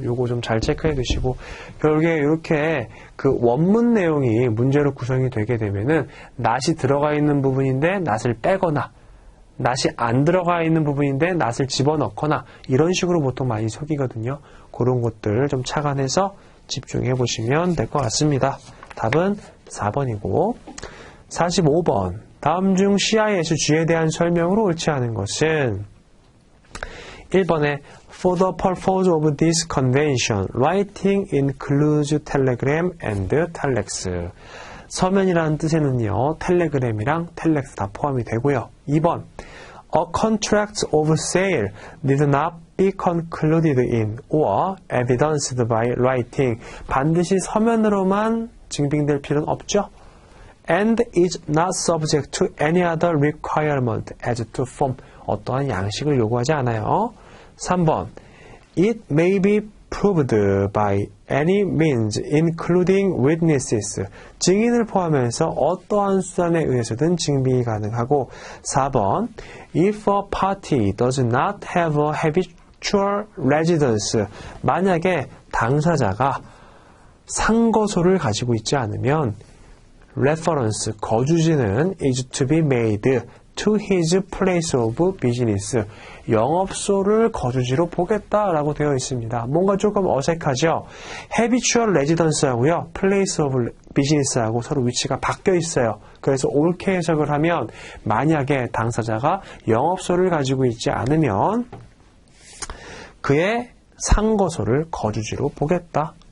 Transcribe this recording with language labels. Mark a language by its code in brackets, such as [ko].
[ko] 요거 좀 잘 체크해 두시고, 결국에 이렇게 그 원문 내용이 문제로 구성이 되게 되면은 not이 들어가 있는 부분인데 not을 빼거나, not이 안 들어가 있는 부분인데 not을 집어넣거나 이런 식으로 보통 많이 속이거든요. 그런 것들 좀 착안해서 집중해 보시면 될 것 같습니다. 답은 4번이고, 45번. 다음 중 CISG에 대한 설명으로 옳지 않은 것은 [en] 1번에 For the purpose of this convention, writing includes telegram and telex. [ko] 서면이라는 뜻에는요, 텔레그램이랑 텔렉스 다 포함이 되고요. [en] 2번, A contract of sale did not be concluded in or evidenced by writing. [ko] 반드시 서면으로만 증빙될 필요는 없죠. [en] And is not subject to any other requirement as to form. [ko] 어떠한 양식을 요구하지 않아요. [en] 3번, It may be proved by any means, including witnesses. [ko] 증인을 포함해서 어떠한 수단에 의해서든 증빙이 가능하고 4번, [en] If a party does not have a habitual residence. [ko] 만약에 당사자가 상거소를 가지고 있지 않으면 reference, 거주지는 [en] is to be made to his place of business. [ko] 영업소를 거주지로 보겠다라고 되어 있습니다. 뭔가 조금 어색하죠? habitual residence하고요, place of business하고 서로 위치가 바뀌어 있어요. 그래서 옳게 해석을 하면 만약에 당사자가 영업소를 가지고 있지 않으면 그의 상거소를 거주지로 보겠다.